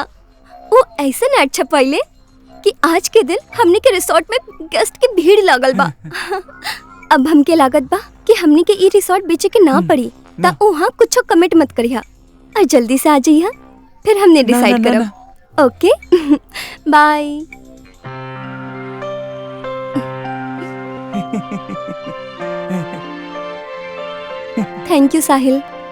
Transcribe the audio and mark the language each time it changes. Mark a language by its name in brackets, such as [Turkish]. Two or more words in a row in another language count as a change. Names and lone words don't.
[Bhojpuri] वो ऐसा नाट छपैले कि आज के दिन हमने के रिसोर्ट में गेस्ट की भीड़ लागल बा। अब हमके लागत बा कि हमने के ई रिसोर्ट बेचे के ना पड़ी, ता वहाँ कुछ कमेंट मत करिहा और जल्दी से आ जाइहा, फिर हमने डिसाइड करब। [English] Okay bye. Thank you Sahil.